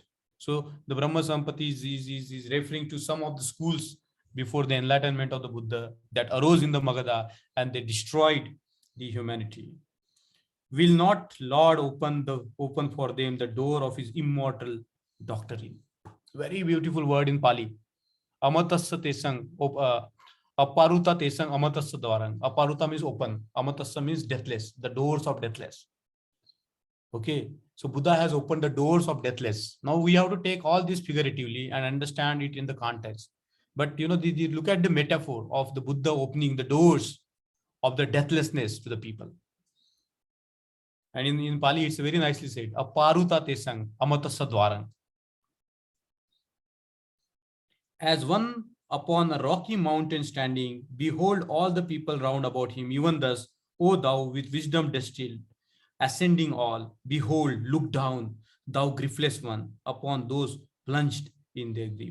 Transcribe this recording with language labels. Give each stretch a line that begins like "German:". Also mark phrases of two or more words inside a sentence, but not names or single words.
English: So the Brahma Sampati is referring to some of the schools before the enlightenment of the Buddha that arose in the Magadha, and they destroyed the humanity. Will not Lord open for them the door of his immortal doctrine? Very beautiful word in Pali.
Pali: Amatasya tesang, Aparuta tesang amatasya dwarang.
English: Aparuta means open. Amatasya means deathless. The doors of deathless. Okay. So Buddha has opened the doors of deathless. Now we have to take all this figuratively and understand it in the context. But look at the metaphor of the Buddha opening the doors of the deathlessness to the people. And in Pali, it's very nicely said,
Pali: aparuta tesang amata sadwarang.
English: As one upon a rocky mountain standing, behold all the people round about him, even thus, O thou with wisdom distilled, ascending all, behold, look down, thou griefless one, upon those plunged in their grief.